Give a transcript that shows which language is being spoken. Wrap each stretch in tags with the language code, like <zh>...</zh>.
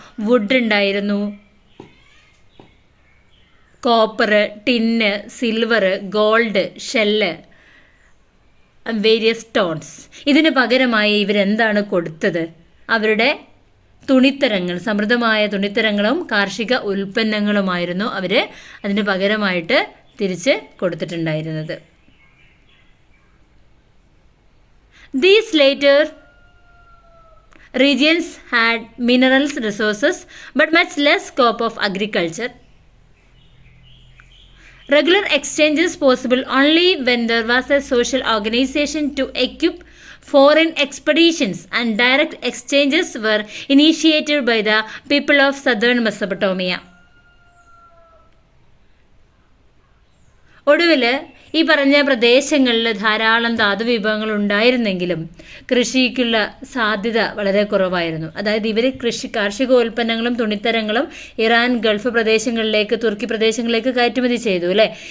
<en>wood</en> <ml>ഉണ്ടായിരുന്നു,</ml> <en>Copper, tin, silver, gold, shell, various stones.</en> <ml>ഇതിന് പകരമായി ഇവരെന്താണ് കൊടുത്തത്? അവരുടെ തുണിത്തരങ്ങൾ, സമൃദ്ധമായ തുണിത്തരങ്ങളും കാർഷിക ഉൽപ്പന്നങ്ങളുമായിരുന്നു അവർ അതിന് പകരമായിട്ട് തിരിച്ച് കൊടുത്തിട്ടുണ്ടായിരുന്നത്.</ml> <en>These later regions had minerals resources but much less scope of agriculture. Regular exchanges possible only when there was a social organization to equip foreign expeditions, and direct exchanges were initiated by the people of southern Mesopotamia.</en> <ml>ഒടുവിൽ ഈ പറഞ്ഞ പ്രദേശങ്ങളിൽ ധാരാളം ധാതുവിഭവങ്ങൾ ഉണ്ടായിരുന്നെങ്കിലും കൃഷിക്കുള്ള സാധ്യത വളരെ കുറവായിരുന്നു. അതായത് ഇവർ കാർഷികോൽപ്പന്നങ്ങളും തുണിത്തരങ്ങളും ഇറാൻ, ഗൾഫ് പ്രദേശങ്ങളിലേക്ക്, തുർക്കി പ്രദേശങ്ങളിലേക്ക് കയറ്റുമതി ചെയ്തു അല്ലേ.</ml>